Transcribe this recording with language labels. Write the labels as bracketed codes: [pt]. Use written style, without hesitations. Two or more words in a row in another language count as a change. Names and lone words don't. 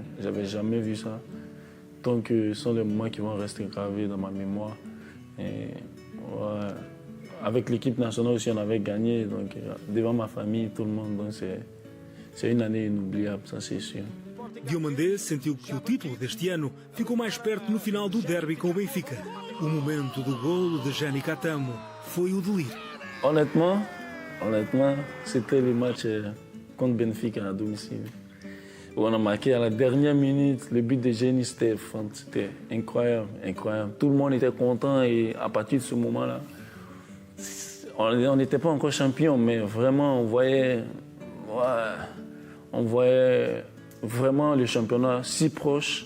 [fr] J'avais jamais vu ça. Donc, ce sont les moments qui vont rester gravés dans ma mémoire. Et, ouais, avec l'équipe nationale aussi, on avait gagné. Donc, devant ma famille, tout le monde. Donc, c'est une année inoubliable, ça c'est sûr. [pt] Diomandé sentiu que o título deste ano ficou mais perto no final do derby com o Benfica. O momento do golo de Jani Catamo foi o delírio. [fr] Honnêtement, c'était le match contre Benfica à domicile. On a marqué à la dernière minute le but de Génie, c'était incroyable, incroyable. Tout le monde était content et à partir de ce moment-là, on n'était pas encore champion, mais vraiment on voyait vraiment le championnat si proche.